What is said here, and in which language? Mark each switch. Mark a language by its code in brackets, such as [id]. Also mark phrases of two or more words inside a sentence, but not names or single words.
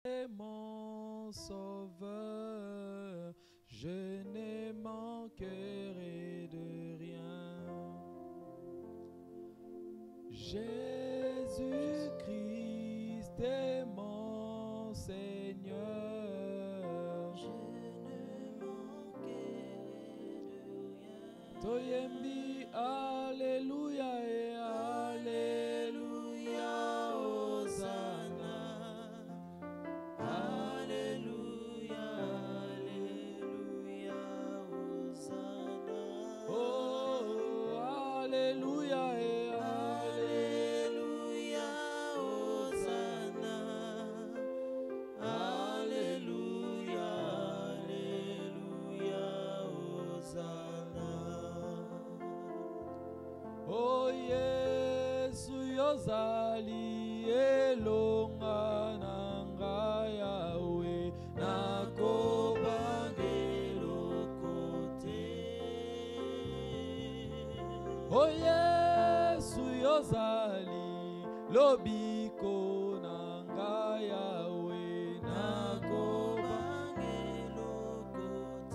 [fr] Mon sauveur, je ne manquerai de rien. Jésus-Christ est mon Seigneur. Je ne manquerai de rien. Toyembi, Alléluia et Alléluia, Hosanna. Alléluia, Alléluia, Hosanna. Oh, Alléluia et Alléluia, Hosanna. Alléluia, Alléluia, Hosanna. [ln] Oh Yesu yozali elonga nanga Yahweh nakobangelo kote. Oh Yesu yozali lobiko nanga Yahweh nakobangelo kote.